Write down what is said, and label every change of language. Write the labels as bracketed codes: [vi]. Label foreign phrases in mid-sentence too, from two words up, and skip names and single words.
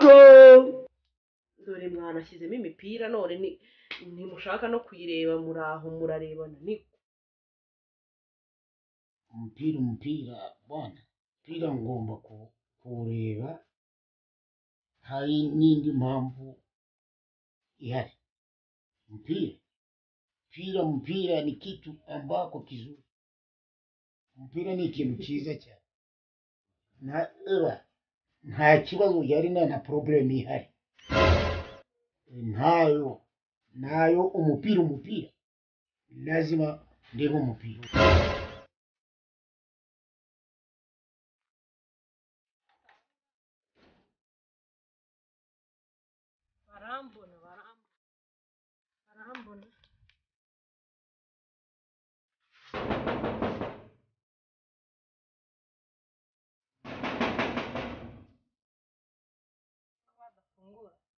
[rw] dore mwanashyizemo imipira none ntimushaka no kuyireba muraho murarebana niko umupira bwana umupira ngomba kuwureba hari n'indi mpamvu ihari [sw] mpira ni kitu ambako kizuri [rw] mpira ni ikintu cyiza cyane nta kibazo yari na problem ihari nayo umupira lazima ndebe umupira barambona badafungura